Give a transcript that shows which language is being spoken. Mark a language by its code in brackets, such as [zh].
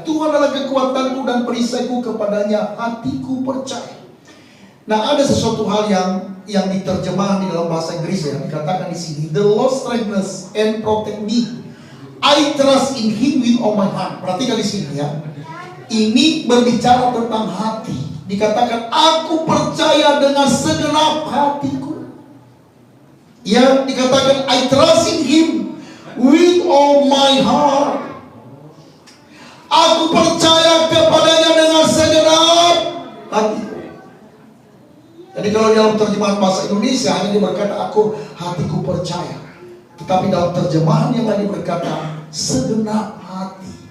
[id] Tuhan adalah kekuatanku dan perisaiku, kepadanya hatiku percaya. Nah, ada sesuatu hal yang diterjemahkan di dalam bahasa Inggris yang dikatakan di sini, [en] the Lord strengthens and protect me. I trust in Him with all my heart. [id] Perhatikan di sini ya. Ini berbicara tentang hati. Dikatakan aku percaya dengan segenap hatiku. Ya, dikatakan [en] I trust in Him with all my heart. [id] Aku percaya kepadanya dengan segenap hatiku. Jadi kalau dalam terjemahan bahasa Indonesia hanya berkata aku hatiku percaya. Tetapi dalam terjemahan yang lain berkata segenap hati.